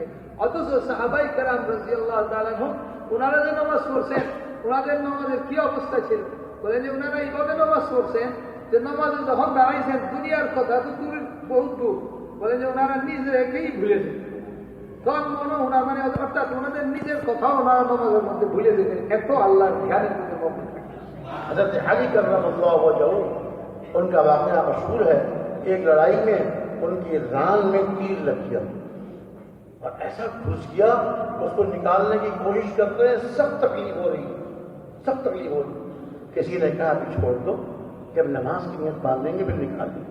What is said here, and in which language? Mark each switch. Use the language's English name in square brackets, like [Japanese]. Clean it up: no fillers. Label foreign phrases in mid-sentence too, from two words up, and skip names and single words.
[Bangla] অথচ সাহাবাই কেরাম [Arabic] رضي الله تعالى عنهم [Bangla] ওনারা যে নামাজ পড়ছেন ওনাদের নামাজের কি অবস্থা ছিল? বলেন যে ওনারা এইভাবে নামাজ পড়ছেন যে নামাজে যখন দাঁড়াইছেন দুনিয়ার কথা তো দূরের বহুত দূর, বলেন যে ওনারা নিজেকেই ভুলে যেতেন। তখন মনে ওনার মানে অর্থাৎ ওনাদের নিজের কথাও ওনারা নামাজের মধ্যে ভুলে যেতেন, এত আল্লাহর ধ্যানের মধ্যে মগ্ন থাকতেন। [Urdu] حضرت علی [Arabic] کرم اللہ وجہہ [Urdu] ان کا واقعہ مشہور ہے، ایک لڑائی میں ان کی ران میں تیر لگ گیا اور ایسا گھس گیا اس کو نکالنے کی کوشش کرتے ہیں، سخت تکلیف ہو رہی، سخت تکلیف ہو رہی۔ کسی نے کہا ابھی چھوڑ دو، جب نماز کی نیت باندھیں گے پھر نکال دیں گے۔